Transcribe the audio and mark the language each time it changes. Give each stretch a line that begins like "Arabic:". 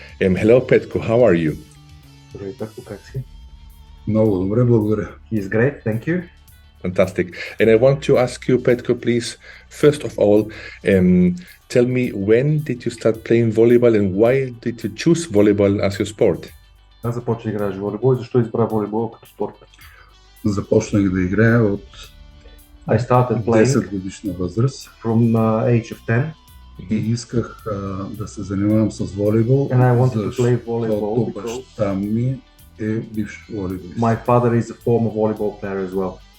English: Hello, Petko, how are you? Great,
Bulgarian: Petko, как си? Много добре, благодаря.
English: He's great, thank you. Fantastic. And I want to ask you, Petko, please, first of all, tell me, when did you start playing volleyball and why did you choose volleyball as your sport?
Bulgarian: Аз започнах да играеш волейбол и защо избра волейбол като спорт? Започнах да играя от
English: I started playing
Bulgarian: 10 годишна възраст
English: from age of 10
Bulgarian: и исках да се занимавам с волейбол,
English: and I wanted to play volleyball
Bulgarian: защото
English: because
Bulgarian: баща ми е бивш волейболист.
English: my father is a former volleyball player as well.